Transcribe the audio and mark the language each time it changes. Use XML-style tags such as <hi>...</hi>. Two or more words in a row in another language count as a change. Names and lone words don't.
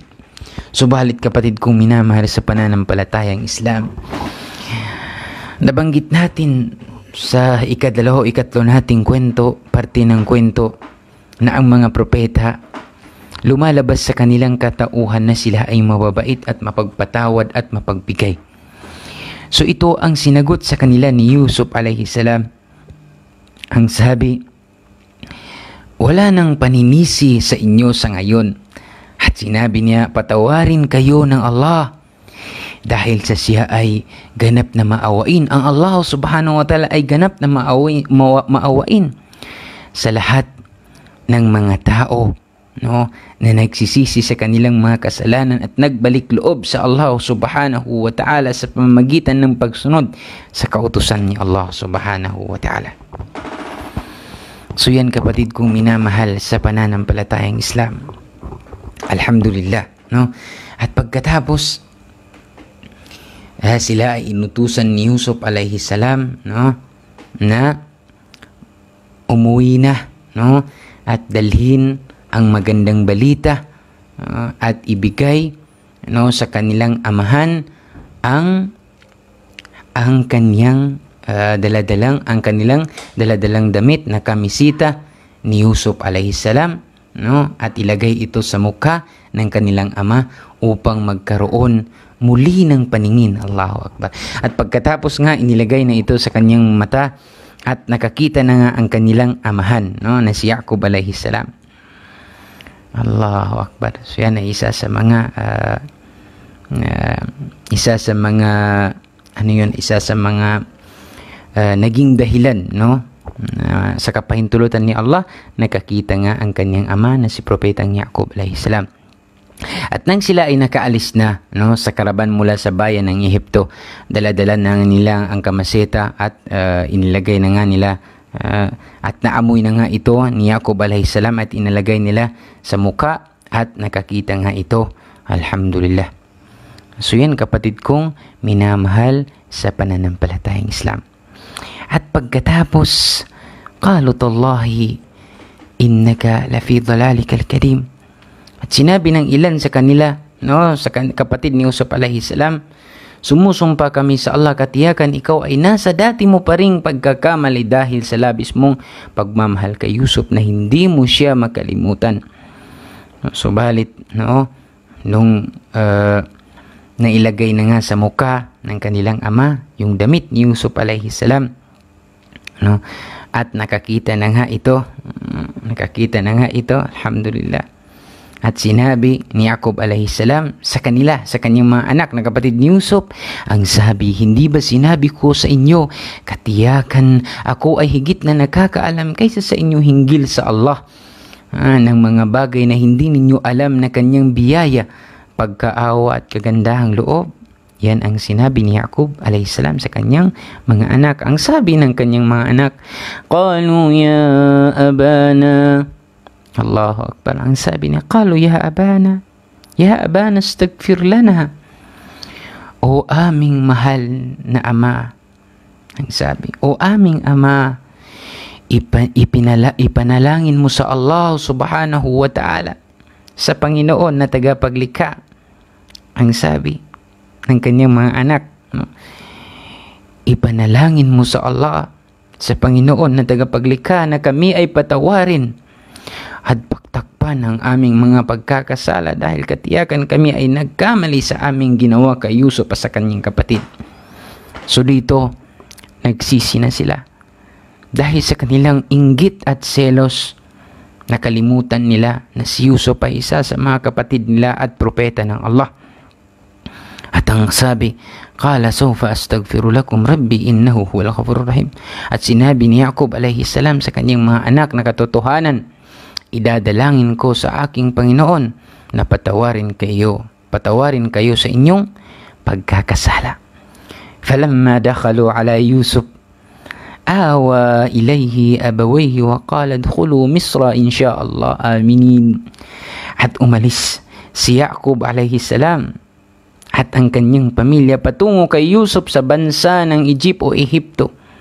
<tl>Subalit kapatid kong minamahal sa pananampalatayang Islam, nabanggit natin sa ikatlo nating kwento, parte ng kwento, na ang mga propeta lumalabas sa kanilang katauhan na sila ay mababait at mapagpatawad at mapagbigay. So ito ang sinagot sa kanila ni Yusuf</tl> <ar>عليه السلام.</ar> <tl>Ang sabi, wala nang paninisi sa inyo sa ngayon. At sinabi niya, patawarin kayo ng Allah dahil sa siya ay ganap na maawain. Ang Allah</tl> <ar>سبحانه وتعالى</ar> <tl>ay ganap na maawain sa lahat ng mga tao, no, na nagsisisi sa kanilang mga kasalanan at nagbalik loob sa Allah</tl> <ar>سبحانه وتعالى</ar> <tl>sa pamamagitan ng pagsunod sa kautusan ni Allah</tl> <ar>سبحانه وتعالى.</ar> <tl>So yan kapatid kong minamahal sa pananampalatayang Islam. Alhamdulillah, no? At pagkatapos sila ay inutusan ni Yusuf</tl> <ar>عليه السلام,</ar> <tl>no, na umuwi na, no, at dalhin ang magandang balita at ibigay, no, sa kanilang amahan ang kanilang daladalang damit na kamisita ni Yusuf</tl> <ar>عليه السلام,</ar> <tl>no, at ilagay ito sa mukha ng kanilang ama upang magkaroon muli ng paningin.</tl> <ar>الله أكبر.</ar> <tl>At pagkatapos nga inilagay na ito sa kanyang mata at nakakita na nga ang kanilang amahan, no, na si Yaqub</tl> <ar>عليه السلام. الله أكبر.</ar> <tl>So yan ay isa sa mga naging dahilan, no, sa kapahintulutan ni Allah, nakakita nga ang kanyang ama na si Propetang Yaqub</tl> <ar>عليه السلام.</ar> <tl>At nang sila ay nakaalis na, no, sa karaban mula sa bayan ng Ehipto, dala-dala na nila ang kamaseta at inilagay na nga nila at naamoy na nga ito ni Yaqub</tl> <ar>عليه السلام</ar> <tl>at inilagay nila sa muka at nakakita nga ito. Alhamdulillah. So yan kapatid kong minamahal sa pananampalatayang Islam. At pagkatapos,</tl> <ar>قالوا تالله إنك لفي ضلالك القديم.</ar> <tl>At sinabi ng ilan sa kanila, no, sa kapatid ni Yusuf</tl> <ar>عليه السلام,</ar> <tl>sumusumpa kami sa Allah, katiyakan ikaw ay nasa dati mo pa ring pagkakamali dahil sa labis mong pagmamahal kay Yusuf na hindi mo siya makalimutan. Subalit, no, nung nailagay na nga sa muka ng kanilang ama yung damit ni Yusuf</tl> <ar>عليه السلام,</ar> <tl>no, at nakakita na nga ito, alhamdulillah. At sinabi ni Yaqub</tl> <ar>عليه السلام</ar> <tl>sa kanila, sa kanyang mga anak na kapatid ni Yusuf, ang sabi, hindi ba sinabi ko sa inyo, katiyakan ako ay higit na nakakaalam kaysa sa inyo hinggil sa Allah ng mga bagay na hindi ninyo alam na kanyang biyaya, pagkaawa at kagandahang loob. Yan ang sinabi ni Yaqub</tl> <ar>عليه السلام</ar> <tl>sa kanyang mga anak. Ang sabi ng kanyang mga anak,</tl> <ar>قالوا يا أبانا، الله أكبر.</ar> <tl>Ang sabi niya,</tl> <ar>قالوا يا أبانا استغفر لنا.</ar> <tl>O aming mahal na ama, ang sabi, o aming ama, ipanalangin mo sa Allah</tl> <ar>سبحانه وتعالى,</ar> <tl>sa Panginoon na tagapaglikha. Ang sabi ng kanyang mga anak, no, ipanalangin mo sa Allah, sa Panginoon na tagapaglikha, na kami ay patawarin at pagpapatirapan ang aming mga pagkakasala dahil katiyakan kami ay nagkamali sa aming ginawa kay Yusuf at sa kanyang kapatid. So dito, nagsisi na sila. Dahil sa kanilang inggit at selos, nakalimutan nila na si Yusuf ay isa sa mga kapatid nila at propeta ng Allah. At ang sabi,</tl> <ar>"قال سوف أستغفر لكم ربي إنه هو الغفور الرحيم."</ar> <tl>At sinabi ni Yaqub</tl> <ar>عليه السلام</ar> <tl>sa kanyang mga anak na katotohanan, idadalangin ko sa aking Panginoon na patawarin kayo sa inyong pagkakasala.</tl> <ar>فلما دخلوا على يوسف آوى إليه أبويه وقال ادخلوا مصر إن شاء الله آمنين.</ar> <tl>At umalis si Yaqub</tl> <ar>عليه السلام</ar> <tl>at ang kanyang pamilya patungo kay Yusuf sa bansa ng Egypt o Ehipto.</tl>